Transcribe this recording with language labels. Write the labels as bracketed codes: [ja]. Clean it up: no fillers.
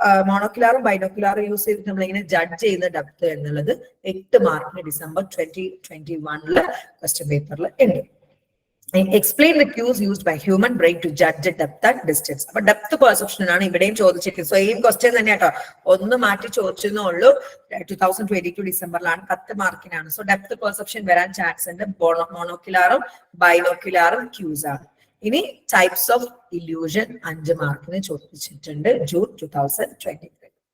[ml] മോണോക്യുലാറും ബൈനോക്യുലാറും use ചെയ്തിട്ട് നമ്മൾ എങ്ങനെ ജഡ്ജ് ചെയ്യുന്ന ഡെപ്ത് എന്നുള്ളത് 8 മാർക്കിന് ഡിസംബർ 2021 ക്വസ്റ്റ്യൻ പേപ്പറിൽ ഉണ്ട്. [en] Explain the cues used by human brain to judge the depth and distance. [ml] അപ്പൊ ഡെപ്ത് പെർസെപ്ഷൻ ആണ് ഇവിടെയും ചോദിച്ചിരിക്കുന്നത്. സെയിം ക്വസ്റ്റ്യൻ തന്നെ കേട്ടോ, ഒന്ന് മാറ്റി ചോദിച്ചെന്നേ ഉള്ളൂ. 2022 ഡിസംബറിലാണ്, 10 മാർക്കിനാണ്. സോ ഡെപ്ത് പെർസെപ്ഷൻ വരാൻ ചാൻസ് ഉണ്ട്. മോണോക്യുലാറും ബൈനോക്യുലാറും ക്യൂസ് ആണ്. ഇനി ടൈപ്സ് ഓഫ് ഇല്യൂഷൻ 5 മാർക്കിന് ചോദിച്ചിട്ടുണ്ട് ജൂൺ 2023.